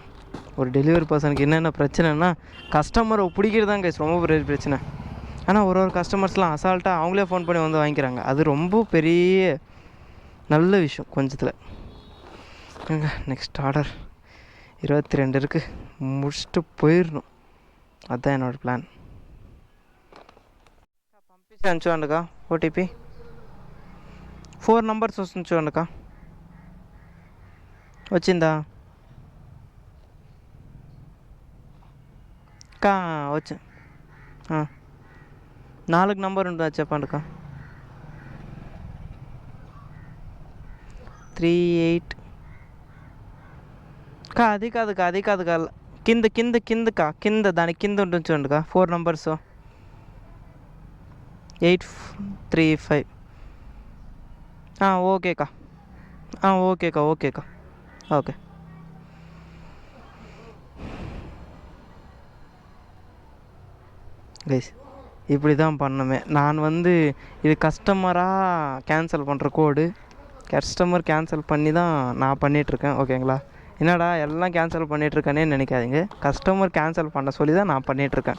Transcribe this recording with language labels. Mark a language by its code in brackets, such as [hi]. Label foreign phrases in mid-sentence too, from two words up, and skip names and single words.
[ta] ஒரு டெலிவரி பர்சனுக்கு என்னென்ன பிரச்சனைனா, கஸ்டமரை பிடிக்கிறது தான் கைஸ் ரொம்ப பெரிய பிரச்சனை. ஆனால் ஒரு கஸ்டமர்ஸ்லாம் அசால்ட்டாக அவங்களே ஃபோன் பண்ணி வந்து வாங்கிக்கிறாங்க. அது ரொம்ப பெரிய நல்ல விஷயம் கொஞ்சத்தில். [en] next order [ta] 22 இருக்குது, முடிச்சுட்டு போயிடணும். அதுதான் என்னோடய பிளான். [te] పంపించాను చూడండిగా ఓటీపీ 4 నంబర్స్ వస్తుంది చూడండిగా. వచ్చిందా? వచ్చి 4 నంబర్ ఉంటుందా చెప్పండికా. 38 అది కాదు కింద దానికి కింద ఉంటుంది చూడండికా 4 నంబర్స్ 835 ఓకేకా ఓకే [ta] கைஸ் இப்படி தான் பண்ணணுமே. நான் இது கஸ்டமராக கேன்சல் பண்ணுற கோடு, கஸ்டமர் கேன்சல் பண்ணி தான் நான் பண்ணிகிட்ருக்கேன். ஓகேங்களா? என்னடா எல்லாம் கேன்சல் பண்ணிகிட்ருக்கேனே நினைக்காதீங்க. கஸ்டமர் கேன்சல் பண்ண சொல்லி தான் நான் பண்ணிகிட்ருக்கேன்.